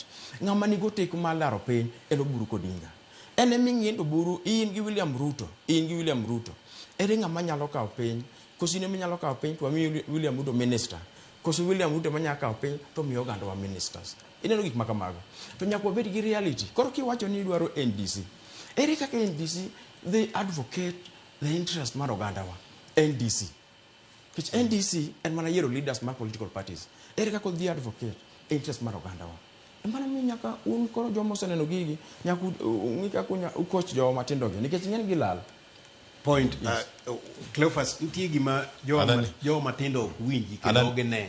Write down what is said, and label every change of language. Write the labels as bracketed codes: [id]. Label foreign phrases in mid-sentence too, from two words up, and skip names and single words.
[luo] Ng'ama ni goteku mar laro piny en Oburu Kodinga. Ene ming'ien to buru in gi William Ruto. Ere ng'ama nyalo kawo piny. Kosi ne nyalo kawo piny to wami William Ruto minister. Kosi William Ruto manya kawo piny to miyo oganda wa ministers. Ineno gik makamago. To nyaka wabed gi reality. Koro kiwacho ni idwaro NDC. Ere kaka NDC [en] they advocate the interest [luo] mar oganda wa. NDC. [en] Which NDC and [luo] mana yiero [en] leaders mar political parties. [luo] Ere kaka [en] they advocate interest [luo] mar oganda wa. Emana mi nyaka koro jomo seneno gigi nyaka ng'ika kunya coach jomatindo gi nikech ng'en gilal. Point Cleophas nitie gima jomatindo ok winji kendo gine.